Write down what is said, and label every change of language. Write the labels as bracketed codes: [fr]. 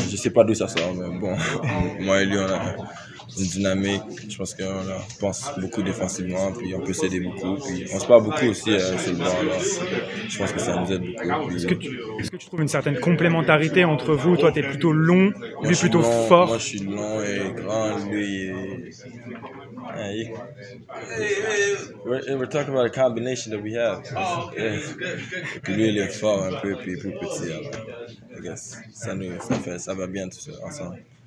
[fr] Je sais pas d'où ça sort, mais bon, moi et lui, on a une dynamique. Je pense qu'on pense beaucoup défensivement, puis on peut s'aider beaucoup. Puis on se parle beaucoup aussi sur le banc. Alors, je pense que ça nous aide beaucoup. Est-ce que tu trouves une certaine complémentarité entre vous? Toi, tu es plutôt long, lui plutôt fort. Moi, je suis long et grand. [en] Lui, we're talking about a combination that we have. [fr] Lui, il est fort un peu, puis plus petit. Alors, [en] I guess, [fr] ça va bien tout ça ensemble.